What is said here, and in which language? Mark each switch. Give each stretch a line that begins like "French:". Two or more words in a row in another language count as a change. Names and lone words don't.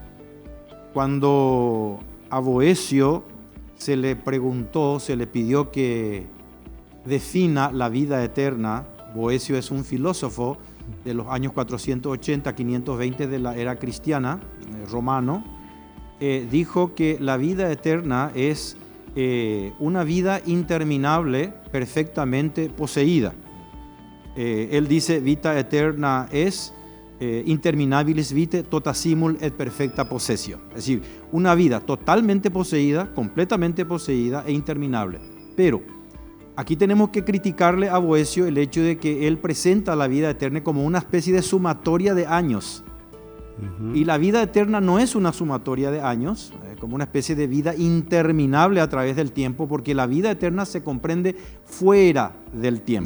Spanish: Cuando a Boecio se le preguntó, se le pidió que defina la vida eterna, Boecio es un filósofo de los años 480-520 de la era cristiana, romano, dijo que la vida eterna es una vida interminable perfectamente poseída. Él dice,
Latin: vita eterna es interminabilis vitae tota simul et perfecta possessio.
Spanish: Es decir, una vida totalmente poseída, completamente poseída e interminable. Pero aquí tenemos que criticarle a Boecio el hecho de que él presenta la vida eterna como una especie de sumatoria de años. Y la vida eterna no es una sumatoria de años, como una especie de vida interminable a través del tiempo, porque la vida eterna se comprende fuera del tiempo.